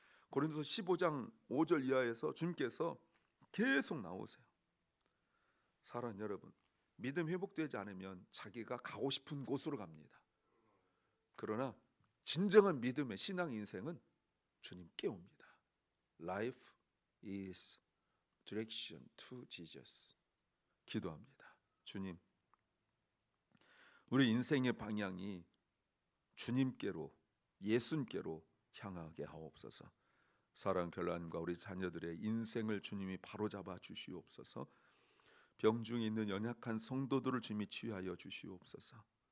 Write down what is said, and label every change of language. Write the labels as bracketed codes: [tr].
[ko] 고린도서 15장 5절 이하에서 주님께서 계속 나오세요. 사랑하는 여러분, 믿음 회복되지 않으면 자기가 가고 싶은 곳으로 갑니다. 그러나 진정한 믿음의 신앙 인생은 주님께 옵니다. [en] Life is direction to Jesus. [ko] 기도합니다. 주님, 우리 인생의 방향이 주님께로, 예수님께로 향하게 하옵소서. 사랑 결란과 우리 자녀들의 인생을 주님이 바로잡아 주시옵소서. 병중에 있는 연약한 성도들을 주님이 치유하여 주시옵소서.